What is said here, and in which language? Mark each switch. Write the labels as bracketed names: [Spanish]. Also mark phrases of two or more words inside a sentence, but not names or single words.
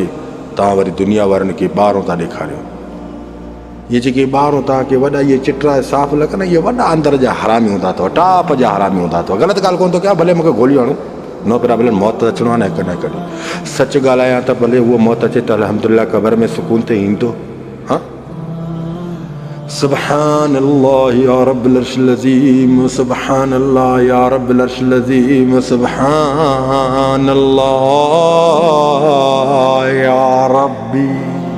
[Sindhi] तव्हां वरी दुनिया वारनि खे ॿाहिरों था ॾेखारियो। ये जेके ॿाहिरों तव्हांखे वॾा इहे चिटरा साफ़ लॻनि, इहे वॾा अंदर जा हरामी हूंदा अथव, टाप जा हरामी हूंदा अथव। ग़लति ॻाल्हि कोन थो कयां, भले मूंखे गोलियूं हणो न पिया, भले मौत अचिणो आहे न कॾहिं कॾहिं। सच ॻाल्हायां त भले उहो मौत अचे त अल्हम्दुलिल्लाह क़बर में सुकून त ईंदो। [Arabic] हाँ سبحان الله يا رب العرش العظيم، سبحان الله يا رب العرش العظيم، سبحان الله يا ربي.